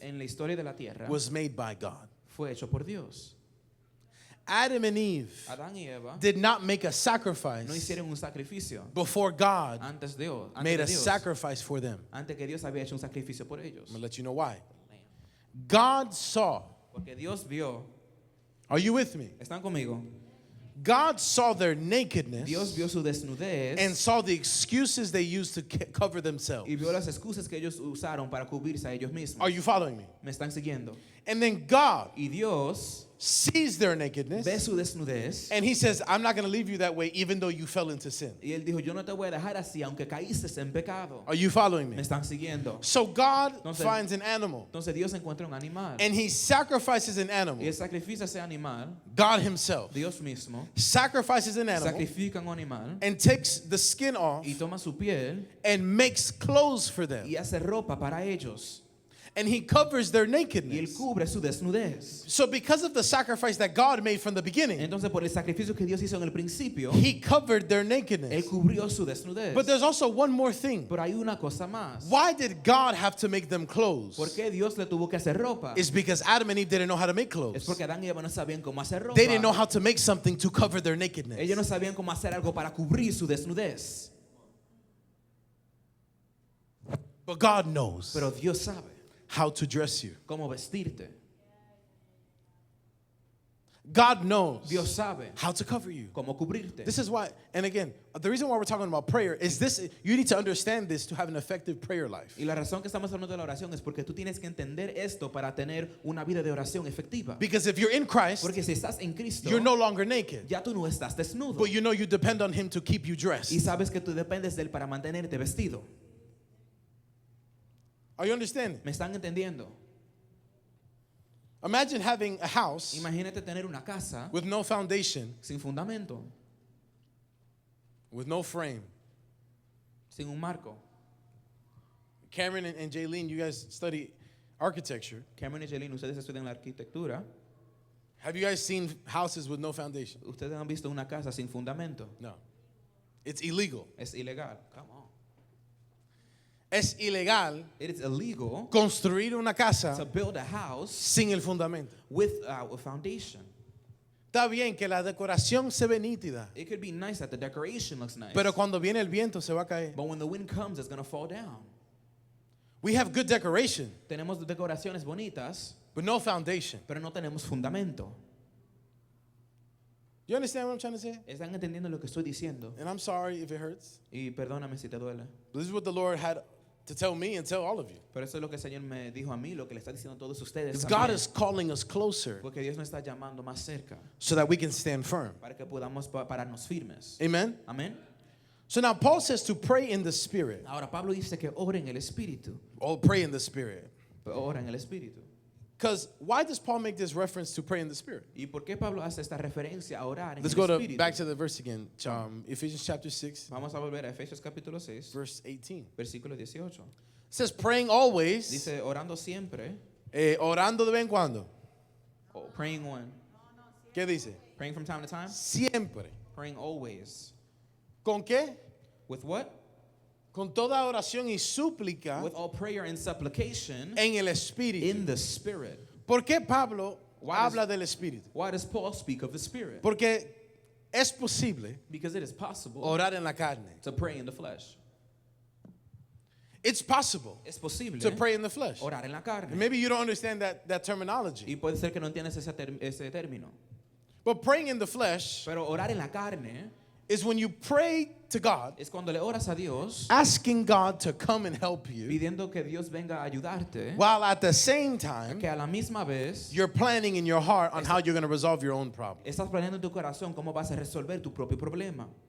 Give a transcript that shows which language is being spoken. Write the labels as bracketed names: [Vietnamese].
[Spanish] en la historia de la tierra [English] was made by God. [Spanish] fue hecho por Dios. [English] Adam and Eve [Spanish] Adán y Eva [English] did not make a [Spanish] no [English] sacrifice [Spanish] hicieron un sacrificio [English] before God [Spanish] antes de Dios. [English] made a [Spanish] Antes, de Dios, [English] sacrifice for them. [Spanish] antes que Dios había hecho un sacrificio por ellos. [English] I'm going to let you know why. God saw, [Spanish] Porque Dios vio, [English] are you with me? [Spanish] ¿están conmigo? [English] God saw their nakedness [Spanish] Dios vio su desnudez [English] and saw the excuses they used to cover themselves. [Spanish] y vio las excusas que ellos usaron para cubrirse a ellos mismos. [English] Are you following me? [Spanish] ¿Me están siguiendo? [English] And then God [Spanish] Y Dios [English] sees their nakedness [Spanish] ve su desnudez [English] and he says, I'm not going to leave you that way even though you fell into sin. [Spanish] y Él dijo, yo no te voy a dejar así aunque caíste en pecado. [English] Are you following [Spanish] ¿Me [English] me? [Spanish] están siguiendo? [English] So God [Spanish] Entonces- [English] finds an animal [Spanish] Entonces Dios encuentra un animal [English] and he sacrifices an [Spanish] y [English] animal. [Spanish] Él sacrifica ese animal. [English] God himself [Spanish] Dios mismo [English] sacrifices an animal [Spanish] sacrifica un animal [English] and takes the skin off [Spanish] y toma su piel [English] and makes clothes for them. [Spanish] y hace ropa para ellos. [English] And he covers their [Spanish] Y Él [English] nakedness. [Spanish] cubre su desnudez. [English] So because of the sacrifice that God made from the beginning, [Spanish] Entonces por el sacrificio que Dios hizo en el principio, [English] he covered their [Spanish] Él [English] nakedness. [Spanish] cubrió su desnudez. [English] But there's also one more thing. [Spanish] Pero hay una cosa más. [English] Why did God have to make them [Spanish] ¿Por [English] clothes? [Spanish] qué Dios le tuvo que hacer ropa? [English] It's because Adam and Eve didn't know how to make [Spanish] Es [English] clothes. [Spanish] porque Adán y Eva no sabían cómo hacer ropa. [English] They didn't know how to make something to cover their nakedness. [Spanish] Ellos no sabían cómo hacer algo para cubrir su desnudez. [English] But God knows [Spanish] Pero Dios sabe [English] how to dress you. [Spanish] cómo vestirte. [English] God knows [Spanish] Dios sabe [English] how to cover you. [Spanish] cómo cubrirte. [English] This is why, and again, the reason why we're talking about prayer is this: you need to understand this to have an effective prayer life. [Spanish] Y la razón que estamos hablando de la oración es porque tú tienes que entender esto para tener una vida de oración efectiva. [English] Because if you're in Christ, [Spanish] Porque si estás en Cristo, [English] you're no longer naked, [Spanish] ya tú no estás desnudo. [English] but you know you depend on Him to keep you [Spanish] Y [English] dressed. [Spanish] sabes que tú dependes de Él para mantenerte vestido. [English] Are you understanding? [Spanish] ¿Me están entendiendo? [English] Imagine having a house [Spanish] Imagínate tener una casa [English] with no foundation, [Spanish] sin fundamento, [English] with no frame. [Spanish] sin un marco. [English] Cameron and Jaylene, you guys study architecture. [Spanish] Cameron y Jelene, ustedes estudian la arquitectura. [English] Have you guys seen houses with no foundation? [Spanish] Ustedes han visto una casa sin fundamento. [English] No. It's illegal. [Spanish] Es ilegal. [English] Come on. [Spanish] Es ilegal [English] It is illegal [Spanish] construir una [English] to [Spanish] casa [English] build a house [Spanish] sin el fundamento. [English] without a foundation. [Spanish] Está bien que la decoración se ve nítida, [English] It could be nice that the decoration looks nice. [Spanish] pero cuando viene el viento se va a caer. [English] But when the wind comes, it's going to fall down. We have good decoration, [Spanish] Tenemos decoraciones bonitas, [English] but no foundation. [Spanish] pero no tenemos fundamento. [English] You understand what I'm trying to say? [Spanish] ¿Están entendiendo lo que estoy diciendo? [English] And I'm sorry if it hurts. [Spanish] Y perdóname si te duele. [English] This is what the Lord had to tell me and tell all of you. [Spanish] Pero eso es lo que el Señor me dijo a mí, lo que le está diciendo a todos ustedes. [English] Because [Spanish] también. [English] God is calling us closer [Spanish] Porque Dios nos está llamando más cerca [English] so that we can stand firm. [Spanish] para que podamos pararnos firmes. [English] Amen? [Spanish] Amén. [English] So now Paul says to pray in the Spirit. [Spanish] Ahora Pablo dice que ora en el Espíritu. [English] Oh, pray in the Spirit. [Spanish] Ora en el Espíritu. [English] Because why does Paul make this reference to pray in the Spirit? [Spanish] ¿Y por qué Pablo hace esta referencia a orar en [English] Let's [Spanish] el [English] go [Spanish] Espíritu? [English] back to the verse again. Ephesians chapter 6, [Spanish] Vamos a volver a Efesios capítulo 6, [English] verse 18. [Spanish] versículo 18. [English] It says praying always, [Spanish] Dice orando siempre, orando de vez en cuando. [English] praying when? [Spanish] ¿Qué dice? [English] Praying from time to time? [Spanish] Siempre. [English] Praying always. [Spanish] ¿Con qué? [English] With what? [Spanish] Con toda oración y súplica [English] With all prayer and supplication [Spanish] en el Espíritu. [English] in the Spirit. [Spanish] ¿Por qué Pablo [English] Why [Spanish] habla del Espíritu? [English] Why does Paul speak of the Spirit? [Spanish] Porque es posible [English] Because it is possible [Spanish] orar en la carne. [English] to pray in the flesh. It's possible [Spanish] Es posible [English] to pray in the flesh. [Spanish] orar en la [English] And [Spanish] carne. [English] maybe you don't understand that terminology. [Spanish] Y puede ser que no entiendas ese término. [English] But praying in the flesh [Spanish] Pero orar en la carne [English] is when you pray to God, [Spanish] es cuando le oras a Dios [English] asking God to come and help you, [Spanish] pidiendo que Dios venga a ayudarte, [English] while at the same time, [Spanish] que a la misma vez [English] you're planning in your heart on how you're going to resolve your own problem. [Spanish] estás planeando en tu corazón cómo vas a resolver tu propio problema.